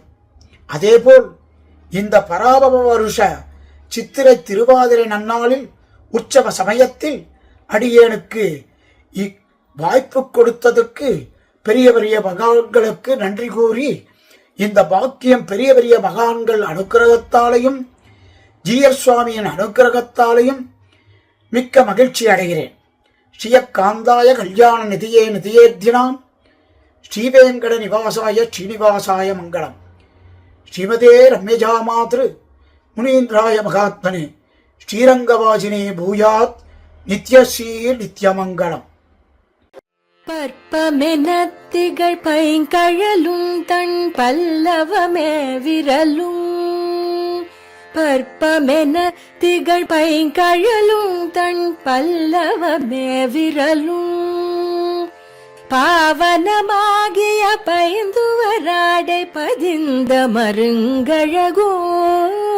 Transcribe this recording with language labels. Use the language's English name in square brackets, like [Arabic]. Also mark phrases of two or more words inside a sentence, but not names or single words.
[Tamil] அதேபோல் இந்த பராபவ வருஷ சித்திரை திருவாதிரை நன்னாளில் உற்சவ சமயத்தில் அடியேனுக்கு வாய்ப்பு கொடுத்ததற்கு பெரிய பெரிய மகான்களுக்கு நன்றி கூறி, இந்த பாக்கியம் பெரிய பெரிய மகான்கள் அனுக்கிரகத்தாலையும் ஜீயர் சுவாமியின் அனுக்கிரகத்தாலையும் மிக்க மகிழ்ச்சி அடைகிறேன். [Sanskrit] श्रियःकान्ताय कल्याण निधये निधयेऽर्थिनाम् श्रीवेङ्कट निवासाय श्रीनिवासाय मङ्गलम्. श्रीमते रम्यजा मातृ मुनीन्द्राय महात्मने श्रीरङ्गवासिने भूयात् नित्यश्रीर् नित्यमङ्गलम्. [Tamil] பற்பமெனத்திகள் பைங்கழலும் தன் பல்லவமே விரலும் பற்பமென திகழ் பைங்கழலும் தன் பல்லவமே விரலும் பாவனமாகிய பைந்துவராடை பதிந்த மருங்கழகும்